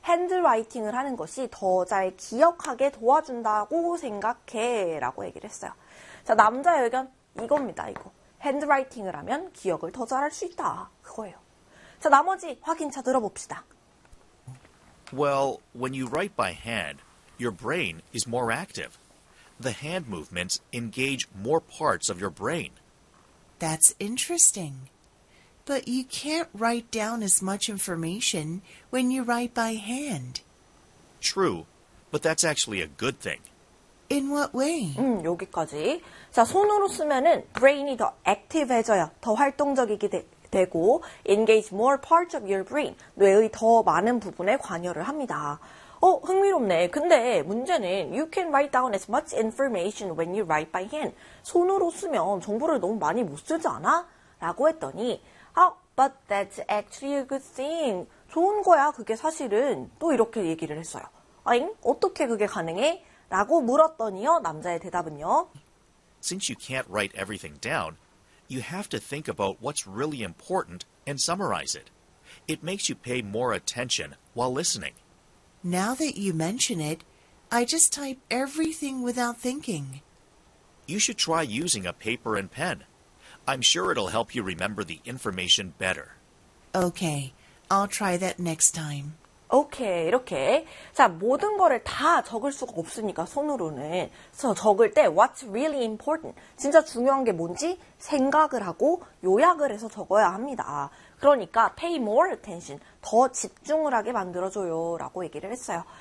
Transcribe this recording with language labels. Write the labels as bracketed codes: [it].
[ko] 라이팅을 하는 것이 더 잘 기억하게 도와준다고 생각해 라고 얘기를 했어요. 자, 남자의 의견 이겁니다. 이거 핸드라이팅을 하면 기억을 더 잘할 수 있다. 그거예요. 자, 나머지 확인차 들어봅시다. [en] Well, when you write by hand, your brain is more active. The hand movements engage more parts of your brain. That's interesting. But you can't write down as much information when you write by hand. True, but that's actually a good thing. In what way? [ko] 여기까지. 자, 손으로 쓰면은 brain이 더 active해져요. 더 활동적이게 되고 [en] engage more parts of your brain. [ko] 뇌의 더 많은 부분에 관여를 합니다. 어, 흥미롭네. 근데 문제는 [en] you can write down as much information when you write by hand. [ko] 손으로 쓰면 정보를 너무 많이 못 쓰지 않아? 라고 했더니 [en] but that's actually a good thing. [ko] 좋은 거야, 그게 사실은. 또 이렇게 얘기를 했어요. 아잉, 어떻게 그게 가능해? 라고 물었더니요, 남자의 대답은요. [en] Since you can't write everything down, you have to think about what's really important and summarize it. It makes you pay more attention while listening. Now that you mention it, I just type everything without thinking. You should try using a paper and pen. I'm sure it'll help you remember the information better. Okay, I'll try that next time. [ko] Okay, 이렇게. 자, 모든 거를 다 적을 수가 없으니까 손으로는. 그래서 적을 때 [en] what's really important? [ko] 진짜 중요한 게 뭔지 생각을 하고 요약을 해서 적어야 합니다. 그러니까 [en] pay more attention, [ko] 더 집중을 하게 만들어줘요 라고 얘기를 했어요.